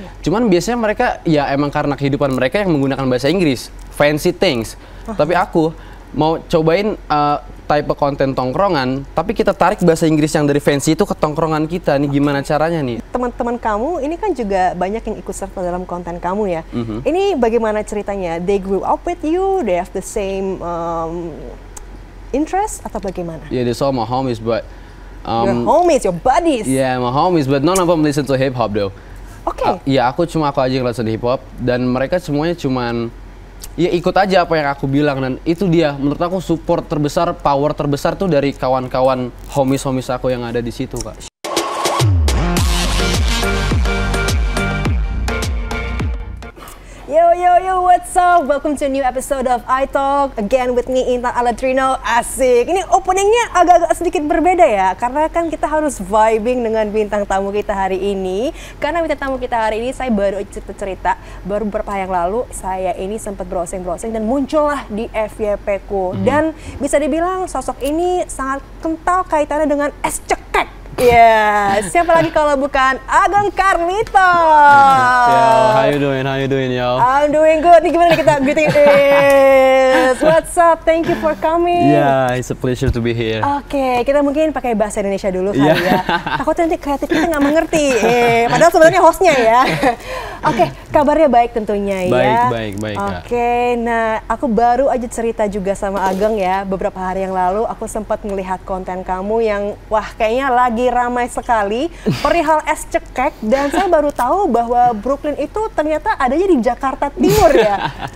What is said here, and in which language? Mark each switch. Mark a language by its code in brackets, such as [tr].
[id] Cuman biasanya mereka ya emang karena kehidupan mereka yang menggunakan bahasa Inggris, [en] fancy things. [id] Tapi aku mau cobain type konten tongkrongan, tapi kita tarik bahasa Inggris yang dari fancy itu ke tongkrongan kita nih. Gimana caranya nih? Teman-teman kamu ini kan juga banyak yang ikut serta dalam konten kamu ya. Ini bagaimana ceritanya? [en] They grew up with you, they have the same interest [id] atau bagaimana? [en] Yeah, they're all my homies, but your homies, your buddies. yeah, my homies, but none of them listen to hip hop though. [id] Oke. Ya aku aja yang [en] listen hip hop [id] dan mereka semuanya cuman ya ikut aja apa yang aku bilang, dan itu dia menurut aku support terbesar, power terbesar tuh dari kawan-kawan homies aku yang ada di situ, Kak. [en] Yo, what's up? Welcome to a new episode of iTalk. Again with me, Intan Alatrino. Asik. [id] Ini openingnya agak-agak sedikit berbeda ya, karena kan kita harus vibing dengan bintang tamu kita hari ini. Karena bintang tamu kita hari ini, saya baru cerita, baru beberapa hari yang lalu, saya ini sempat browsing dan muncullah di FYP-ku. Dan bisa dibilang sosok ini sangat kental kaitannya dengan es cekek. Ya, siapa lagi kalau bukan Ageng Carlito. [en] Yo, how you doing, yo? I'm doing good. [id] Nih gimana kita [en] greeting is? What's up? Thank you for coming. Yeah, it's a pleasure to be here. [id] Oke, kita mungkin pakai bahasa Indonesia dulu kali ya. Takutnya nanti kreatif kita nggak mengerti. Padahal sebenarnya hostnya ya. Oke, kabarnya baik tentunya ya. Baik. Oke, nah aku baru aja cerita juga sama Ageng ya. Beberapa hari yang lalu aku sempat melihat konten kamu yang wah kayaknya lagi ramai sekali perihal es cekek, dan saya baru tahu bahwa Brooklyn itu ternyata adanya di Jakarta Timur ya.